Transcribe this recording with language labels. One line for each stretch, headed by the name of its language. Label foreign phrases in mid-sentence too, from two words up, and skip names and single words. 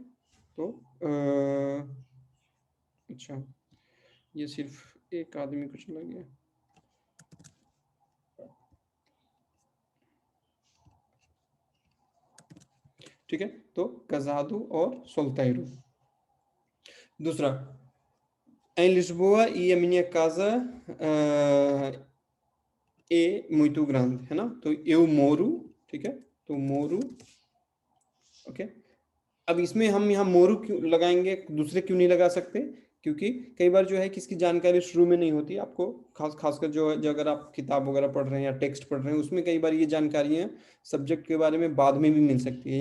Hindi: तो अच्छा, ये सिर्फ एक आदमी को चला गया, ठीक है। तो कजादू और सोल्तैरू। दूसरा,
Portuguese: em Lisboa e a minha casa é muito grande,
Hindi: है ना। तो
Portuguese: eu moro,
Hindi: ठीक है, तो मोरू, ओके। अब इसमें हम यहाँ मोरू क्यों लगाएंगे, दूसरे क्यों नहीं लगा सकते, क्योंकि कई बार जो है किसकी जानकारी शुरू में नहीं होती आपको, खासकर जो अगर आप किताब वगैरह पढ़ रहे हैं या टेक्स्ट पढ़ रहे हैं, उसमें कई बार ये जानकारियाँ सब्जेक्ट के बारे में बाद में भी मिल सकती है।